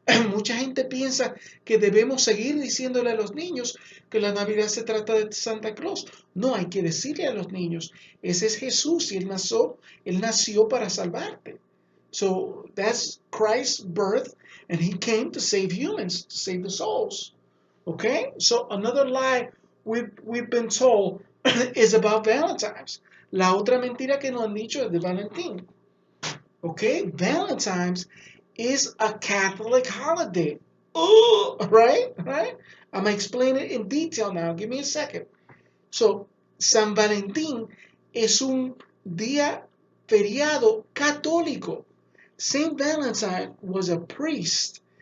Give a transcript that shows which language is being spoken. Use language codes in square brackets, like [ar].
[es] Mucha gente piensa que debemos seguir diciéndole a los niños que la Navidad se trata de Santa Claus. No, hay que decirle a los niños, ese es Jesús y él nació para salvarte. [en] So that's Christ's birth, and he came to save humans, to save the souls. Okay? So another lie we've been told is about Valentine's. [es] La otra mentira que nos han dicho es de Valentín. [en] Okay? Valentine's is a Catholic holiday. Oh, right? Right? I'm going to explain it in detail now. Give me a second. So, [es] San Valentín es un día feriado católico. [en] Saint Valentine was a priest